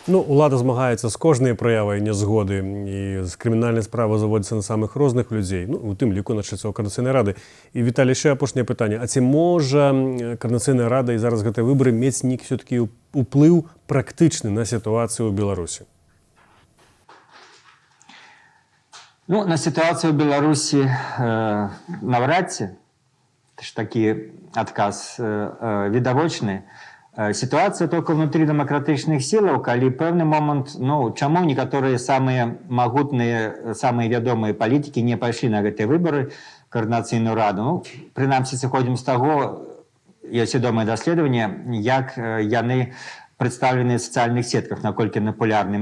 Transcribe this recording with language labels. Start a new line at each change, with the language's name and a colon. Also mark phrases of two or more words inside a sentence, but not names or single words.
Belarusian: Ну, улада змагаецца з кожнай праявай нязгоды, і з крымінальнай справы заводзіцца на самых розных людзей, ну, у тым ліку на членаў Коордынацыйнай рады. І, Віталій, яшчэ апошняе пытанне. А ці можа Коордынацыйная рада і зараз гэтыя выбары мець нейкі все-таки уплыў практычны на сітуацыю ў Беларусі?
Russian: Ну, на ситуацию в Беларуси навряд ці.
Belarusian: Это ж такі адказ відавочны.
Russian: Ситуация только внутри
Belarusian: демократычных силаў, калі пэўны момант, ну, чаму некаторыя самыя магутныя, самыя вядомыя палітыкі не пайшлі на гэтыя выбары, Коордынацыйную раду. Ну, прынамсі, сыходзім з таго, ёсць вядомае даследаванне, як яны прадстаўлены ў сацыяльных сетках, наколькі папулярны.